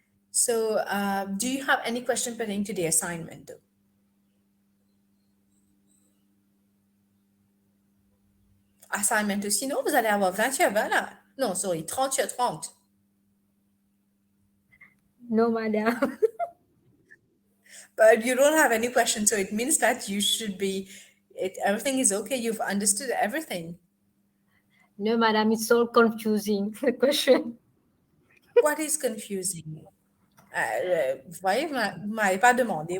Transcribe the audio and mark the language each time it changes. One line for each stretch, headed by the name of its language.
English: So do you have any question pertaining to the assignment though?
French: Assignment aussi, non, vous allez avoir 20 sur 20 là. Non, sorry, 30 sur 30.
English: No, madame. But you don't have any questions, so it means that you should be, everything is okay, you've understood everything. No, madame, it's all confusing, the question. What is confusing?
French: Vous voyez, vous m'avez pas demandé.